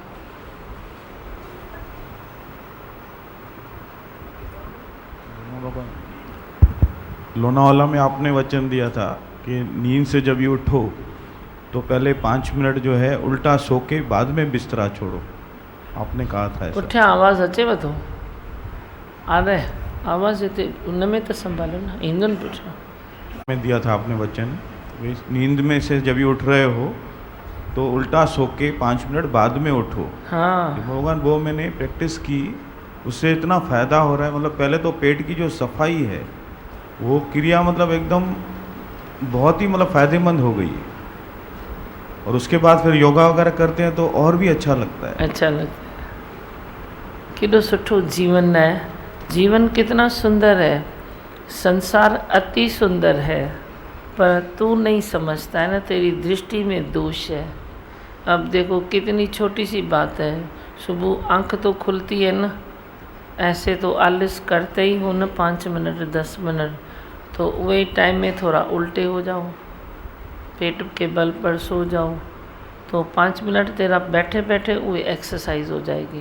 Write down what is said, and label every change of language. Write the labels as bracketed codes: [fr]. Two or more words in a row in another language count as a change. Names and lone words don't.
[hi] लोनावाला में आपने वचन दिया था कि नींद से जब ये उठो तो पहले 5 मिनट जो है उल्टा सो के बाद में बिस्तरा छोड़ो, आपने कहा था ऐसा। [sd] पुठियां आवाज़ अचेव थो? आ रहे आवाज़ हिते उन में त संभालो न, ईंदो न पुठियां। [hi] में दिया था आपने वचन, नींद में से जब ये उठ रहे हो तो उल्टा सो के 5 मिनट बाद में उठो। हाँ, भगवान वो मैंने प्रैक्टिस की, उससे इतना फ़ायदा हो रहा है। मतलब पहले तो पेट की जो सफाई है वो क्रिया मतलब एकदम बहुत ही मतलब फ़ायदेमंद हो गई है, और उसके बाद फिर योगा वगैरह करते हैं तो और भी अच्छा लगता है। अच्छा लगता है। [sd] केॾो सुठो [hi] जीवन है, जीवन कितना सुंदर है, संसार अति सुंदर है, पर तू नहीं समझता है ना, तेरी दृष्टि में दोष है। अब देखो कितनी छोटी सी बात है, सुबह आंख तो खुलती है ना, ऐसे तो आलस करते ही हो न 5 मिनट 10 मिनट, तो वही टाइम में थोड़ा उल्टे हो जाओ, पेट के बल पर सो जाओ, तो 5 मिनट तेरा बैठे बैठे वो एक्सरसाइज हो जाएगी।